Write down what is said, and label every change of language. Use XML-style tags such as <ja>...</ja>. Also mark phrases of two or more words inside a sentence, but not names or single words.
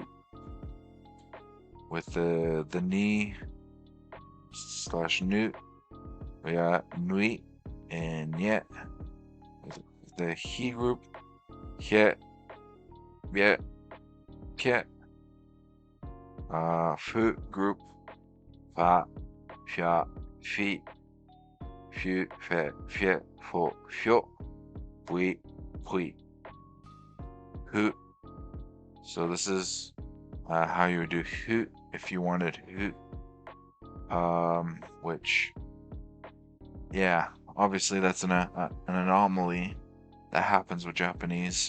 <en>With the knee / newt, we got nuit and yet. The he group, yet, yet, ket. Foot group, fa, fia, feet, few, fe, fiet, fo, fio, pui, pui. Hoot. So this is how you would do hoot if you wanted hoot. Which, yeah, obviously that's an anomaly that happens with Japanese.</en>